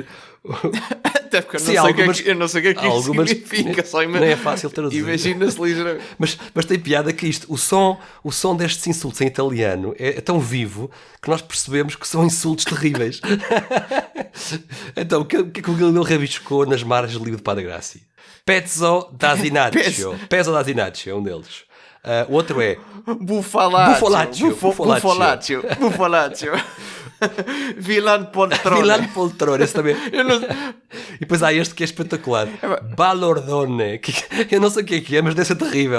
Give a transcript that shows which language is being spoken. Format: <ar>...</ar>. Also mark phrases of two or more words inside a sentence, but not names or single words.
<pt>Até porque eu não sei o que é que isto significa. Não é fácil traduzir. Imagina-se ligeiramente. Mas tem piada que isto, o som destes insultos em italiano é tão vivo que nós percebemos que são insultos terríveis. Então, o que é que o Galileu rabiscou nas margens do livro de Padre Grassi?</pt> <it>Pezzo d'Asinaccio. Pezzo d'Asinaccio</it> <pt>é um deles. O outro é</pt> <it>Bufalaccio. Vilan</it> <pt>Poltrone, esse também. E depois há este que é espetacular. Balordone. Eu não sei o que é, mas deve ser terrível.</pt>